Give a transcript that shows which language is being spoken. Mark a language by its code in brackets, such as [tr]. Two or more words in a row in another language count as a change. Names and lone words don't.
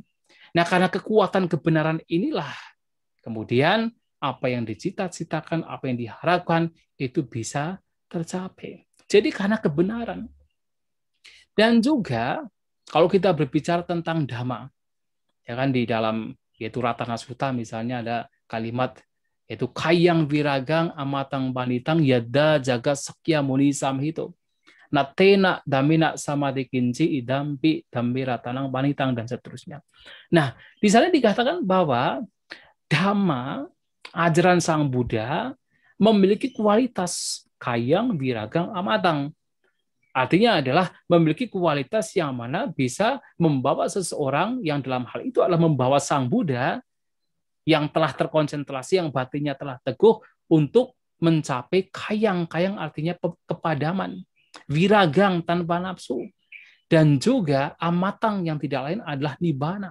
[id] Nah, karena kekuatan kebenaran inilah kemudian apa yang dicita-citakan, apa yang diharapkan itu bisa tercapai. Jadi karena kebenaran. Dan juga kalau kita berbicara tentang dhamma, ya kan di dalam yaitu Ratana Sutta misalnya ada kalimat yaitu [pi] kayang viragang amatang panitang yada jaga sakya muni samhito natena damina samadhi kinci idampi dambi ratanang panitang [id] dan seterusnya. Nah, di sana dikatakan bahwa dhamma ajaran Sang Buddha memiliki kualitas [pi] kayang viragang amatang. [id] Artinya adalah memiliki kualitas yang mana bisa membawa seseorang yang dalam hal itu adalah membawa Sang Buddha yang telah terkonsentrasi, yang batinnya telah teguh untuk mencapai kayang-kayang artinya kepadaman, viragang tanpa nafsu, dan juga amatang yang tidak lain adalah nibbana.